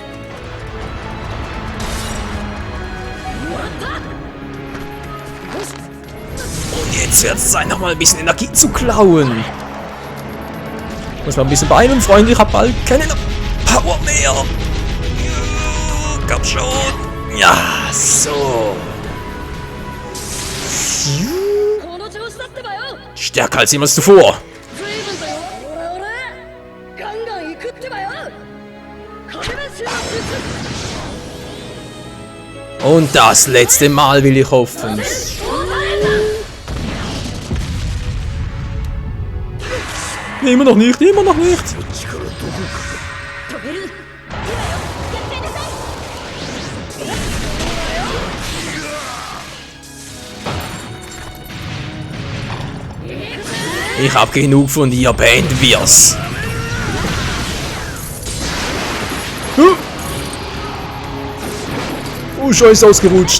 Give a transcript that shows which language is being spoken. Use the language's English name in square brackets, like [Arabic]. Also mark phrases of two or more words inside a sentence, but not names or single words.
[German] Und jetzt wird es sein, nochmal ein bisschen Energie zu klauen. Muss mal ein bisschen beeilen, Freunde. Ich habe bald keine Power mehr. Komm schon. Ja, so. [Japanese] この調子だってばよ。 [German] Stärker als jemals zuvor. [Japanese] 随分とよ。オラオラガンガン行くってばよ。風のシュー [German] Und das letzte Mal will ich hoffen. Immer noch nicht, immer noch nicht. [Japanese] 止める。 [German] Ich hab genug von dir, beenden wir's. Oh, Scheiße, ausgerutscht.